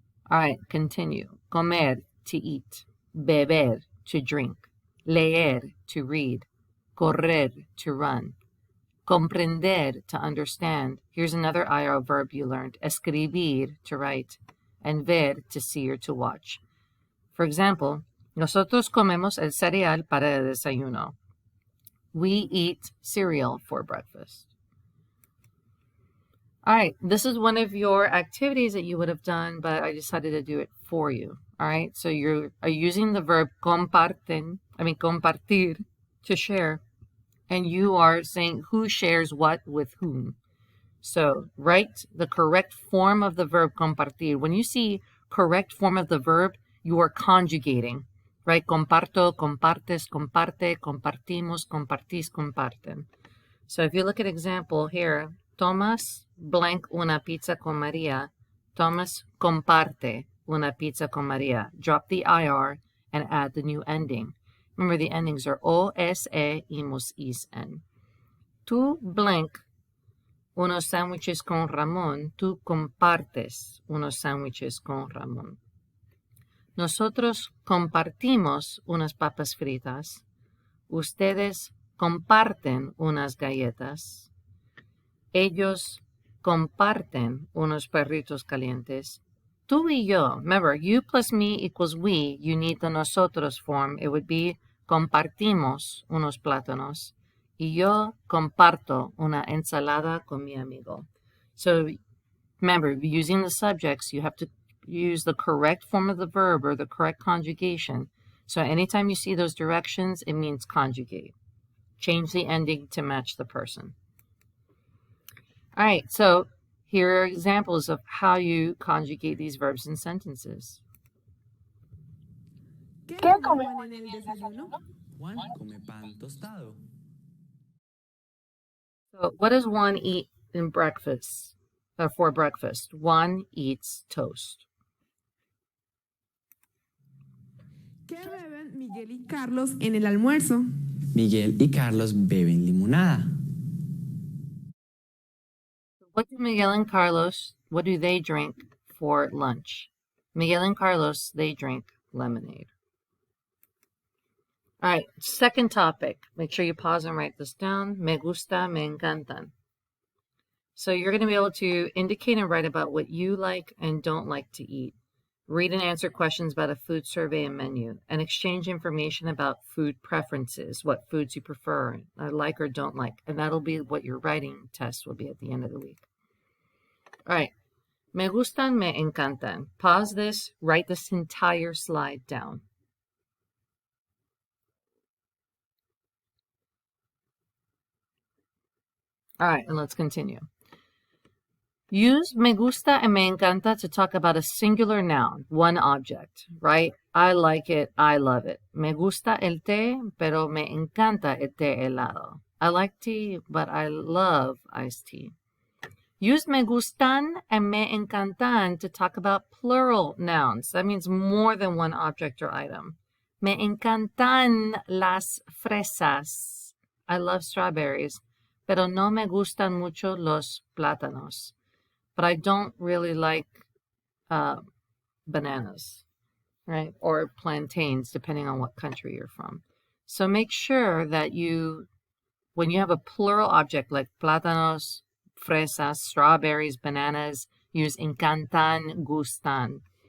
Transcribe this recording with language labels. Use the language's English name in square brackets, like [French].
[English] All right, continue. Comer, to eat. Beber, to drink. Leer, to read. Correr, to run. Comprender, to understand. Here's another IR verb you learned. Escribir, to write. And ver, to see or to watch. For example, [Spanish] nosotros comemos el cereal para el desayuno. [English] We eat cereal for breakfast. All right, this is one of your activities that you would have done, but I decided to do it for you. All right, so you're using the verb compartir, to share, and you are saying who shares what with whom. So write the correct form of the verb compartir. When you see correct form of the verb, you are conjugating, right? [Spanish] Comparto, compartes, comparte, compartimos, compartís, comparten. [English] So if you look at example here, Tomas blank [Spanish] una pizza con María. Tomas comparte una pizza con María. [English] Drop the IR and add the new ending. Remember the endings are O, S, E, imos, is, N. [Spanish] Tú blank unos sándwiches con Ramón. Tú compartes unos sándwiches con Ramón. Nosotros compartimos unas papas fritas. Ustedes comparten unas galletas. Ellos comparten unos perritos calientes. Tú y yo, [English] remember, you plus me equals we. You need the nosotros form. It would be [Spanish] compartimos unos plátanos. Y yo comparto una ensalada con mi amigo. [English] So remember, using the subjects, you have to use the correct form of the verb or the correct conjugation. So anytime you see those directions, it means conjugate. Change the ending to match the person. All right, so here are examples of how you conjugate these verbs in sentences. [Spanish] ¿Qué come Juan en el desayuno? Juan come pan tostado. [English] So what does one eat in breakfast, for breakfast? One eats toast. [Spanish] ¿Qué beben Miguel y Carlos en el almuerzo? Miguel y Carlos beben limonada. [English] What do Miguel and Carlos, what do they drink for lunch? Miguel and Carlos, they drink lemonade. All right, second topic. Make sure you pause and write this down. [Spanish] Me gusta, me encantan. [English] So you're going to be able to indicate and write about what you like and don't like to eat. Read and answer questions about a food survey and menu, and exchange information about food preferences, what foods you prefer, like or don't like. And that'll be what your writing test will be at the end of the week. All right. [Spanish] Me gustan, me encantan. [English] Pause this, write this entire slide down. All right, and let's continue. Use me gusta and me encanta to talk about a singular noun, one object, right? I like it, I love it. [Spanish] Me gusta el té, pero me encanta el té helado. [English] I like tea, but I love iced tea. Use me gustan and me encantan to talk about plural nouns. That means more than one object or item. [Spanish] Me encantan las fresas. [English] I love strawberries, [Spanish] pero no me gustan mucho los plátanos. [English] But I don't really like bananas, right? Or plantains, depending on what country you're from. So make sure that when you have a plural object like plátanos, fresas, strawberries, bananas. Use encantan, gustan.